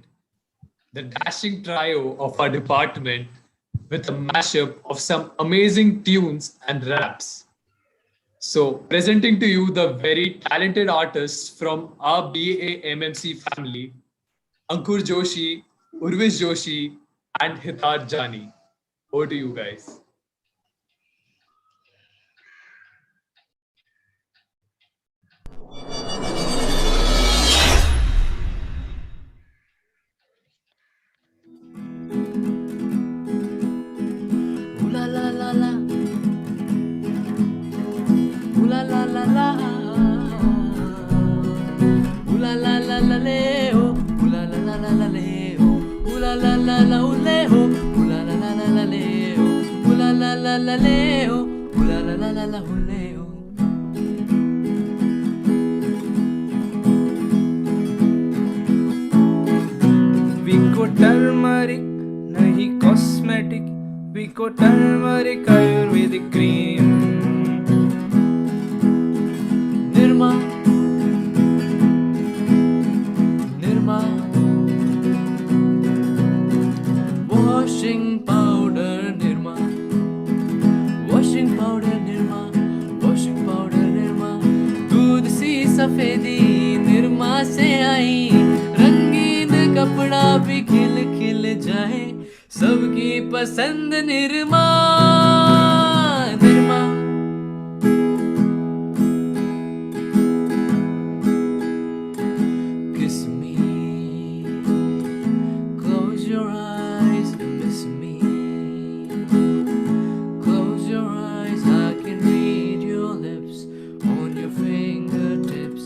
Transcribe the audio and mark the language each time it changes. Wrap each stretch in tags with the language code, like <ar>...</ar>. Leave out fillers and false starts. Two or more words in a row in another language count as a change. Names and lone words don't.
<en>The dashing trio of our department with a mashup of some amazing tunes and raps. So presenting to you the very talented artists from our BAMMC family, Ankur Joshi, Urvish Joshi, and Hitar Jani. Over to you guys. Ooh la la la la. Ooh la la la la. Ooh la la la la le oh. Ooh la la la la la le oh. Ooh la la la la oh le oh. Ooh la la la la la le oh. Ooh la la la la le oh. Ooh la la la la la oh le oh. We go turmeric, nahi cosmetic. We go turmeric, Ayurvedic cream. Nirma, Nirma. Washing powder, Nirma. Washing powder, Nirma. Washing powder, Nirma.</en> <hi>दूध सी सफेदी निरमा से आई, रंगीन कपड़ा भी खिल खिल जाए, सबकी पसंद निरमा निरमा.</hi> <en>Kiss me, close your eyes and miss me. Close your eyes, I can read your lips on your fingertips.</en>